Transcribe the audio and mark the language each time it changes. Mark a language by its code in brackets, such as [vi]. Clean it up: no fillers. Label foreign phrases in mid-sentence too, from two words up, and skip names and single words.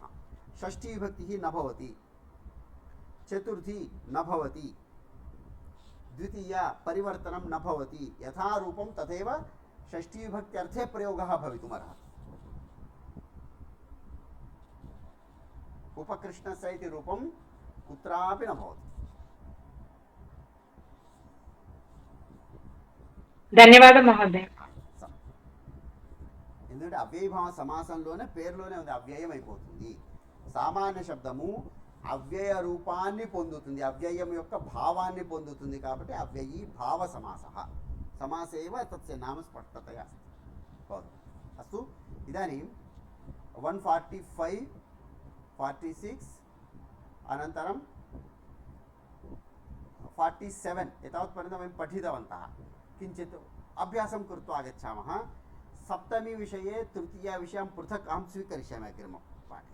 [sa] षष्ठी विभक्तिः न भवति, चतुर्थी न भवति, द्वितीया परिवर्तनं न भवति, यथा रूपं तथैव षष्ठी विभक्त्यर्थे प्रयोगः भवितुमर्हति. उपकृष्णस्य इति रूपं कुत्रापि न भवति. [te] ధన్యవాదం మహోదయ. ఎందుకంటే అవ్యయభావ సమాసంలోనే పేరులోనే ఉంది, అవ్యయం అయిపోతుంది. సామాన్య శబ్దము అవ్యయ రూపాన్ని పొందుతుంది, అవ్యయం యొక్క భావాన్ని పొందుతుంది. [sa] కాబట్టి అవ్యయీ భావ సమాసః సమాసేవ తస్య నామ స్పష్టతయా భవతి. అస్తు ఇదాनीं 145 46 अनन्तरं 47 एतावत्पर्यन्तं वयं पठितवन्तः. किञ्चित् अभ्यासं कृत्वा आगच्छामः. सप्तमी विषये तृतीया विषयं पृथक् अहं स्वीकरिष्यामि अग्रिमपाठे.